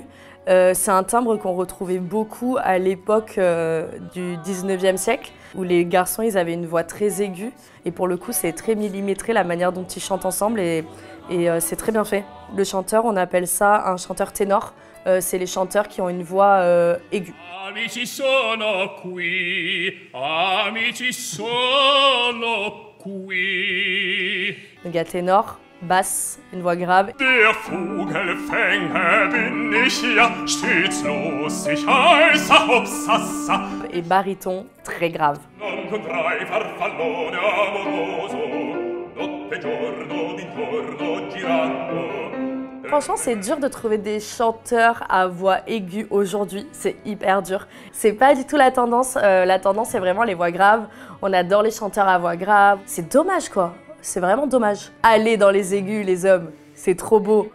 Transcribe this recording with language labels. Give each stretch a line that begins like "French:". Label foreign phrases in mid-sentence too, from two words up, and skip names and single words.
French: C'est un timbre qu'on retrouvait beaucoup à l'époque du 19e siècle, où les garçons ils avaient une voix très aiguë. Et pour le coup, c'est très millimétré la manière dont ils chantent ensemble et c'est très bien fait. Le chanteur, on appelle ça un chanteur ténor. C'est les chanteurs qui ont une voix aiguë.
Italian: Amici sono qui, amici sono qui.
French: Donc il y a ténor, basse, une voix grave.
German: Der Vogelfänger bin ich ja, stets lustig, heißer Hopsassa.
French: Et baryton, très grave.
Italian: Non contrai farfallone amoroso, notte e giorno d'intorno girando.
French: Franchement, c'est dur de trouver des chanteurs à voix aiguë aujourd'hui. C'est hyper dur. C'est pas du tout la tendance. La tendance, c'est vraiment les voix graves. On adore les chanteurs à voix grave. C'est dommage, quoi. C'est vraiment dommage. Allez dans les aigus, les hommes. C'est trop beau.